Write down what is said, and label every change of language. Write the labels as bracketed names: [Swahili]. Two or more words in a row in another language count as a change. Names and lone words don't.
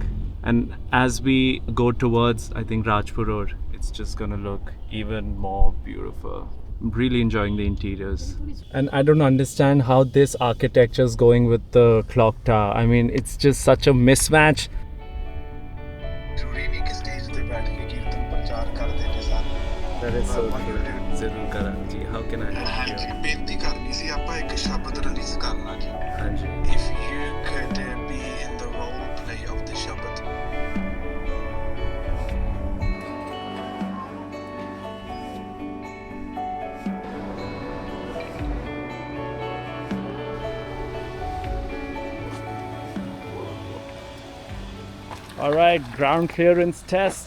[English] And as we go towards, I think, Rajpur Road, it's just gonna look even more beautiful. I'm really enjoying the interiors. And I don't understand how this architecture is going with the clock tower. I mean, it's just such a mismatch. That is so good. [Punjabi] Zarur Karan ji, [English] how can I help you? [Punjabi] ਬੇਨਤੀ ਕਰਨੀ ਸੀ ਆਪਾਂ ਇੱਕ ਸ਼ਬਦ ਰਿਲੀਜ਼ ਕਰਨਾ ਜੀ. ਹਾਂਜੀ. [English] If you could be in the role play of the ਸ਼ਬਦ. All right, ground clearance test.